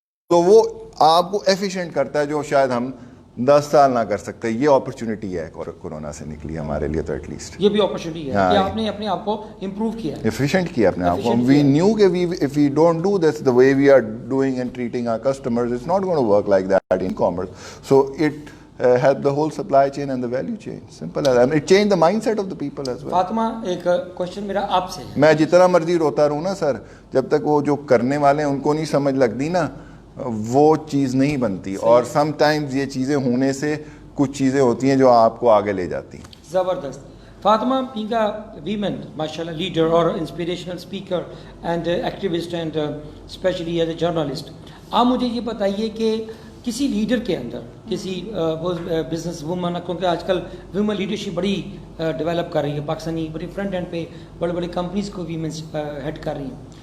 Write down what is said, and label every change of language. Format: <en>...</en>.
<ur>تو وہ آپ کو ایفیشینٹ کرتا ہے, جو شاید ہم 10 سال نہ کر سکتے. یہ اپرچونٹی ہے کورونا سے نکلی ہمارے لیے, تو ایٹ لیسٹ یہ بھی اپرچونٹی ہے کہ آپ نے اپنے آپ کو امپروو کیا, ایفیشینٹ کیا اپنے آپ کو.</ur> <en>We knew کہ if we don't do this the way we are doing and treating our customers, it's not going to work like that in commerce. So it helped the whole supply chain and the value chain. Simple as that. And it changed the mindset of the people as well.</en> <ur>Fatima, ایک question میرا آپ سے, میں جتنا مرضی روتا رہوں نا سر, جب تک وہ جو کرنے والے ہیں ان کو نہیں سمجھ لگتی نا, وہ چیز نہیں بنتی. اور سم ٹائمز یہ چیزیں ہونے سے کچھ چیزیں ہوتی ہیں جو آپ کو آگے لے جاتی ہیں. زبردست. فاطمہ</ur> <en>being a woman,</en> <ur>ماشاءاللہ, لیڈر اور inspirational speaker and activist</ur> <en>and specially as a journalist,</en> <ur>آپ مجھے یہ بتائیے کہ کسی لیڈر کے اندر, کسی بزنس وومن, کیونکہ آج کل ویمن لیڈرشپ بڑی ڈیولپ کر رہی ہے, پاکستانی بڑی فرنٹ اینڈ پہ بڑے بڑے کمپنیز کو ویمنس ہیڈ کر رہی ہیں.</ur>